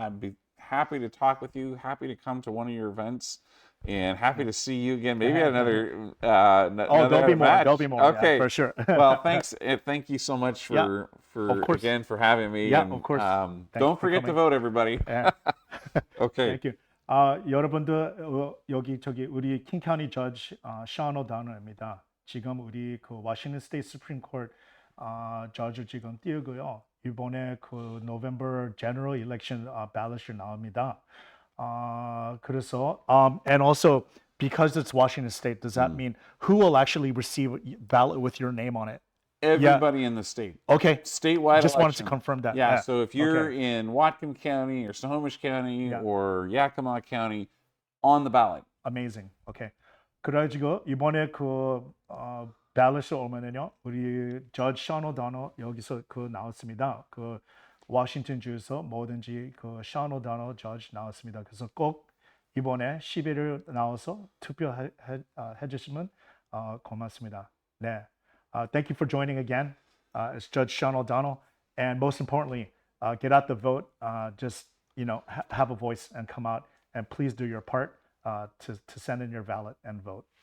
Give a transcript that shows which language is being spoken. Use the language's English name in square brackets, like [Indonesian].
[English] I'd be happy to talk with you, happy to come to one of your events, and happy to see you again. Maybe at another there'll be more. match. There'll be more. Okay, yeah, for sure. Well, thanks. Thank you so much for again for having me. Yeah, and, of course. Don't forget to vote, everybody. Yeah. Okay. Thank you. [Korean] 여러분들 여기 우리 킹카운티 저지 션 오더널입니다. 지금 우리 그 워싱턴 스테이트 수프림 코트 저지 지금 뛰고요. 이번에 그 노벰버 제너럴 일렉션 발럿이 나옵니다. 그래서 [English] and also because it's Washington State, does that mean who will actually receive a ballot with your name on it? Everybody in the state. Okay. Statewide Just election. wanted to confirm that. Yeah, so if you're in Whatcom County or Snohomish County or Yakima County, on the ballot. Amazing. Okay. [Korean] 그래가지고 이번에 그 발럿이 오면은요, 우리 저지 션 오더널 여기서 그 나왔습니다. 그 워싱턴 주에서 뭐든지 그 션 오더널 저지 나왔습니다. 그래서 꼭 이번에 11일 나와서 투표해 주시면 고맙습니다. 네. [English] Thank you for joining again. It's Judge Sean O'Donnell, and most importantly, get out the vote. Just have a voice and come out, and please do your part to send in your ballot and vote.